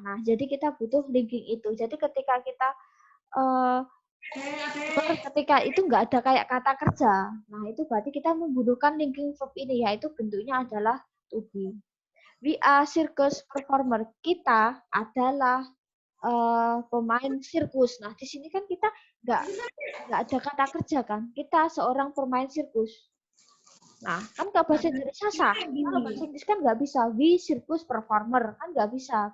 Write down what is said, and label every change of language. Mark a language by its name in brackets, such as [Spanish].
[Indonesian] Nah, jadi kita butuh linking itu. Jadi ketika kita ketika itu nggak ada kayak kata kerja, nah itu berarti kita membutuhkan linking verb ini, yaitu bentuknya adalah to be. [English] We are circus performer. [Indonesian] Kita adalah pemain sirkus. Nah, di sini kan kita nggak ada kata kerja kan. Kita seorang pemain sirkus. Nah, kan kalau bahasa Indonesia sah. Kalau bahasa Inggris kan nggak bisa. [English] We circus performer. [Indonesian] Kan nggak bisa.